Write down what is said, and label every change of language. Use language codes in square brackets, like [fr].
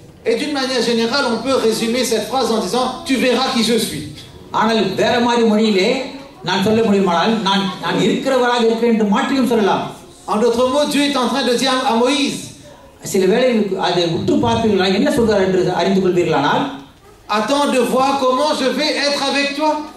[fr] Et d'une manière générale, on peut résumer cette phrase en disant tu verras qui je suis. [ta] ஆனால் வேற மாதிரி மொழியிலே நான் சொல்ல முடியுமானால் நான் இருக்கிறவராக இருக்கிறேன் என்று மாற்றியும் சொல்லலாம். [fr] En d'autres mots, Dieu est en train de dire à Moïse, [ta] சில வேளை அதை உற்று பார்ப்பீர்களா, என்ன சொல்கிறார் என்று அறிந்து கொள்வீர்களானால், [fr] attends de voir comment je vais être avec toi.